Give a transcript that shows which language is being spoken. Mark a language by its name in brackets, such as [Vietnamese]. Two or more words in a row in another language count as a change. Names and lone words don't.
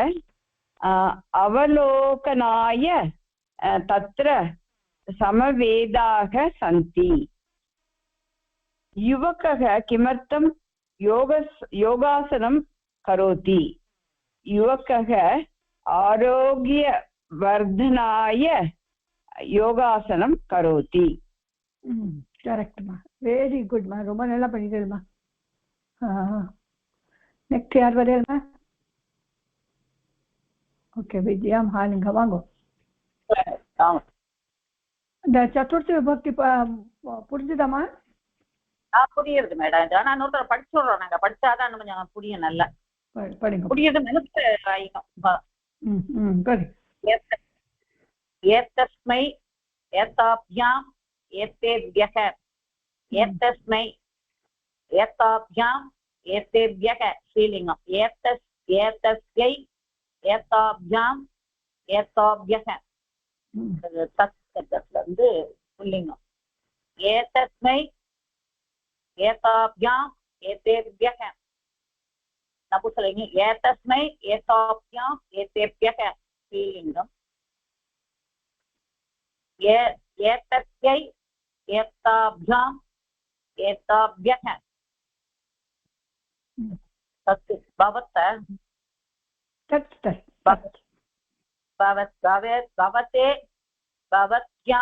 [Sanskrit] अवलोकनाय तत्र समवेदाः सन्ति युवकः किमर्थं योगासनं करोति युवकः आरोग्यवर्धनाय योगासनं करोति [Tamil] करेक्ट मा [English] very good [Tamil] मा ரொம்ப நல்லா பண்ணிட்டேல்மா நெக்ஸ்ட் யார் வரேல்மா ஓகே வித்யா மகாலிங்க வாங்கோ இந்த சதுர்த்தி விபக்தி புரிஞ்சுதாமா புரியுது மேடம் நான் இன்னொரு படிச்சு சொல்றோம் நாங்க படிச்சாதான் கொஞ்சம் புரியும் நல்லா படிங்க புரியுது மனசு [Sanskrit] एतस्मै एताभ्याम् एतेभ्यः एतस्मै एताभ्याम् एतेभ्यः श्रीलिङ्गम् एतस्यै एताभ्याम् एताभ्यः तत् [Tamil] வந்து புல்லிங்கம் [Sanskrit] एतस्मै एताभ्याम् एतेभ्यः नपुंसकलिङ्गम् एतस्मै एताभ्याम् एतेभ्यः स्त्रीलिङ्गम् एतस्यै एताभ्याम् एताभ्यः तत् भवत् भवते भवत्यां